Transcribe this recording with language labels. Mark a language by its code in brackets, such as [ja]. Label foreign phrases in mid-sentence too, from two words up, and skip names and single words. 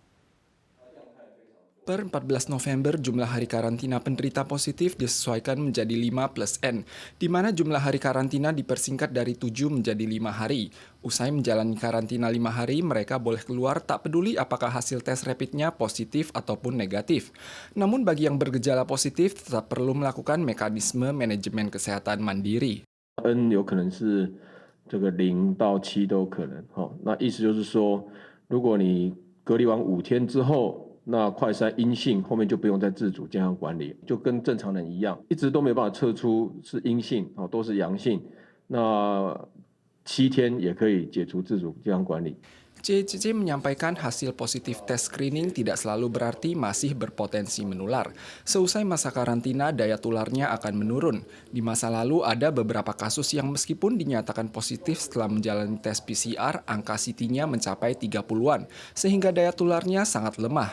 [id] Per 14 November, jumlah hari karantina penderita positif disesuaikan menjadi 5+N, di mana jumlah hari karantina dipersingkat dari 7 menjadi 5 hari. Usai menjalani karantina 5 hari, mereka boleh keluar tak peduli apakah hasil tes rapidnya positif ataupun negatif. Namun bagi yang bergejala positif, tetap perlu melakukan mekanisme manajemen kesehatan mandiri. [zh] N 有可能是这个0到7都有可能，那意思就是说，如果你隔离完5天之后，那快筛阴性，后面就不用再自主健康管理，就跟正常人一样，一直都没办法测出是阴性，都是阳性，那7天也可以解除自主健康管理。 [id] CCC menyampaikan hasil positif tes screening tidak selalu berarti masih berpotensi menular. Seusai masa karantina, daya tularnya akan menurun. Di masa lalu ada beberapa kasus yang meskipun dinyatakan positif setelah menjalani tes PCR, angka CT-nya mencapai 30-an, sehingga daya tularnya sangat lemah.